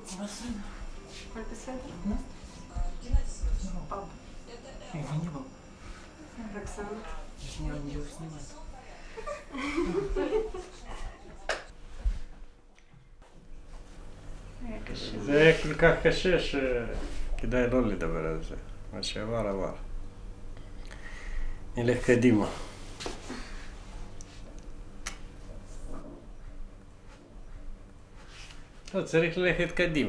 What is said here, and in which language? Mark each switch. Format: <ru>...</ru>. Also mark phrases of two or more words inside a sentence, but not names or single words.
<he>בסדר. הכל בסדר?</he> <ru>Я не был.</ru> <he>רוקסנה?</he> <ru>Я не буду снимать.</ru> <he>היה קשה. זה כל כך קשה שכדאי לא לדבר על זה. מה שעבר עבר. נלך קדימה. לא, צריך ללכת קדימה.</he>